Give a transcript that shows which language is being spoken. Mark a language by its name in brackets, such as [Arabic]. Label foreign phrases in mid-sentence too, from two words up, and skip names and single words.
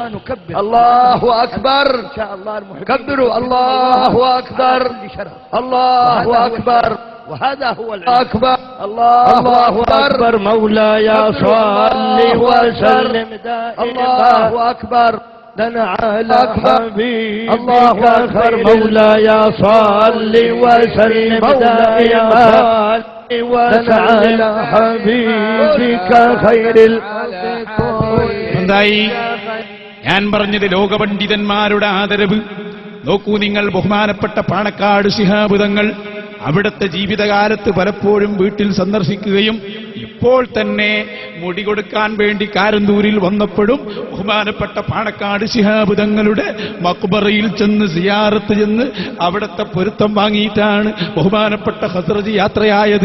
[Arabic] الله أكبر إن شاء الله كبروا الله أكبر الله أكبر وهذا هو الأكبر الله أكبر مولاي صل وسلم الله أكبر لنا على حبيبك الله أكبر مولاي صل وسلم دائما وعلى حبيبك خير [Malayalam] എന്തായി ഞാൻ പറഞ്ഞത്? ലോകപണ്ഡിതന്മാരുടെ ആദരവ് നോക്കൂ നിങ്ങൾ. ബഹുമാനപ്പെട്ട പാണക്കാട് ശിഹാബ് തങ്ങൾ അവിടുത്തെ ജീവിതകാലത്ത് പലപ്പോഴും വീട്ടിൽ സന്ദർശിക്കുകയും ഇപ്പോൾ തന്നെ മുടി കൊടുക്കാൻ വേണ്ടി കാരന്തൂരിൽ വന്നപ്പോഴും ബഹുമാനപ്പെട്ട പാണക്കാട് ശിഹാബ് തങ്ങളുടെ മക്ബറയിൽ ചെന്ന് സിയാറത്ത് ചെന്ന് അവിടുത്തെ പൊരുത്തം വാങ്ങിയിട്ടാണ് ബഹുമാനപ്പെട്ട ഖസ്റജി യാത്രയായത്.